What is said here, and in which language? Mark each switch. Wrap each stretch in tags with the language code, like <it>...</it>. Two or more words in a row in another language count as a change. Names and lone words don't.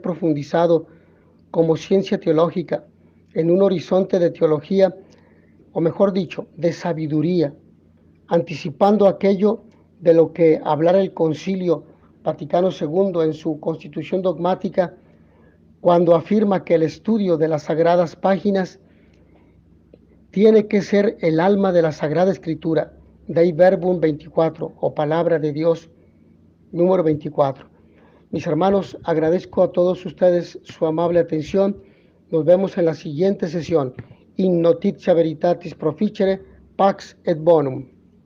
<es>profundizado como ciencia teológica en un horizonte de teología, o mejor dicho, de sabiduría, anticipando aquello de lo que hablara el Concilio Vaticano II en su Constitución dogmática, cuando afirma que el estudio de las sagradas páginas tiene que ser el alma de la Sagrada Escritura, Dei Verbum 24, o Palabra de Dios, número 24. Mis hermanos, agradezco a todos ustedes su amable atención. Nos vemos en la siguiente sesión.</es> <la>In notitia veritatis proficere, pax et bonum.</la>